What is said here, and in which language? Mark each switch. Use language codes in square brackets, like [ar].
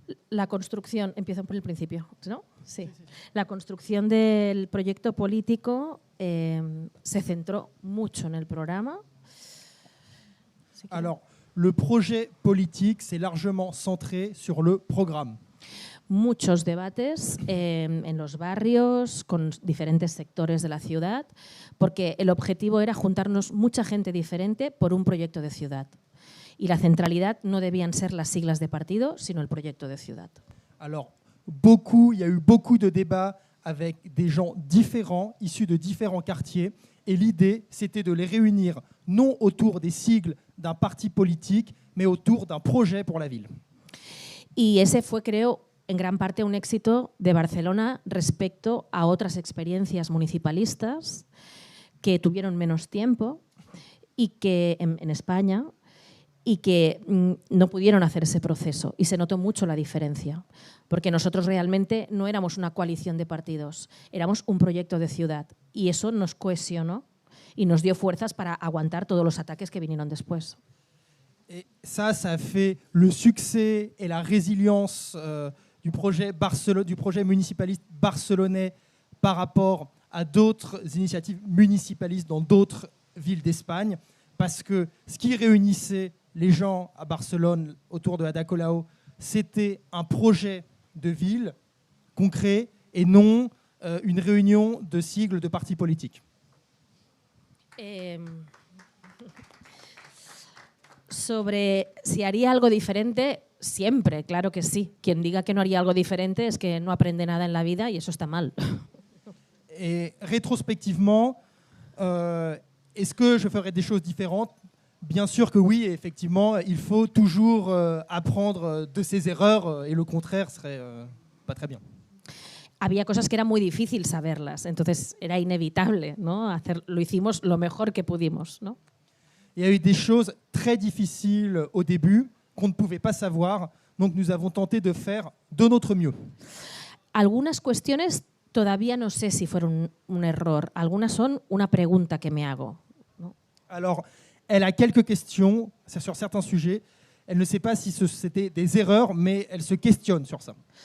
[es] La construcción, empiezo por el principio, ¿no? Sí. La construcción del proyecto político se centró mucho en el programa. [fr] Alors, le projet politique s'est largement centré sur le programme. [es] Muchos debates en los barrios, con diferentes sectores de la ciudad, porque el objetivo era juntarnos mucha gente diferente por un proyecto de ciudad. Y la centralidad no debían ser las siglas de partido, sino el proyecto de ciudad. [fr] Alors, il y a eu beaucoup de débats avec des gens différents, issus de différents quartiers, et l'idée, c'était de les réunir non autour des sigles d'un parti politique, mais autour d'un projet pour la ville. [es] Y ese fue, creo, en gran parte un éxito de Barcelona respecto a otras experiencias municipalistas que tuvieron menos tiempo y que en España y que no pudieron hacer ese proceso. Y se notó mucho la diferencia, porque nosotros realmente no éramos una coalición de partidos, éramos un proyecto de ciudad. Y eso nos cohesionó y nos dio fuerzas para aguantar todos los ataques que vinieron después. [fr] Et ça a fait le succès et la résilience du projet municipaliste barcelonais par rapport à d'autres initiatives municipalistes dans d'autres villes d'Espagne, parce que ce qui réunissait les gens à Barcelone autour de Ada Colau, c'était un projet de ville concret et non une réunion de sigles de partis politiques. [es] Sobre si haría algo diferente, siempre, claro que sí. Quien diga que no haría algo diferente es que no aprende nada en la vida y eso está mal. [fr] Et rétrospectivement, est-ce que je ferais des choses différentes? Bien sûr que oui, et effectivement, il faut toujours apprendre de ses erreurs et le contraire serait pas très bien. [es] Había cosas que era muy difícil saberlas, entonces era inevitable, ¿no? Lo hicimos lo mejor que pudimos, ¿no? [fr] Il y a eu des choses très difficiles au début qu'on ne pouvait pas savoir, donc nous avons tenté de faire de notre mieux. [es] Algunas cuestiones todavía no sé si fueron un error, algunas son una pregunta que me hago, ¿no? [fr] Alors, elle a quelques questions sur certains sujets. Elle ne sait pas si c'était des erreurs, mais elle se questionne sur ça.